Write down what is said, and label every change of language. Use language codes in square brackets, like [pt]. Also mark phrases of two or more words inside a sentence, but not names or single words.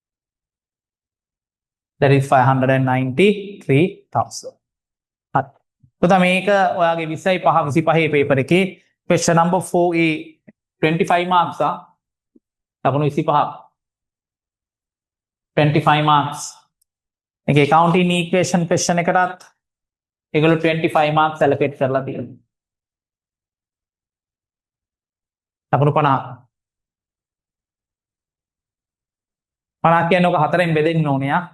[en] That is 593,000. [si] පුතා මේක ඔයාගේ 20යි 5 25 පේපර් එකේ [en] question number 4A 25 marks [si] ලකුණු 25 [en] 25 marks [si] එකේ [en] accounting equation question [si] එකටත් ඒගොල්ලෝ [en] 25 marks allocate [si] කරලා තියෙනවා. ලකුණු 50 කියන්නේ ඔක හතරෙන් බෙදෙන්න ඕනේ ආ.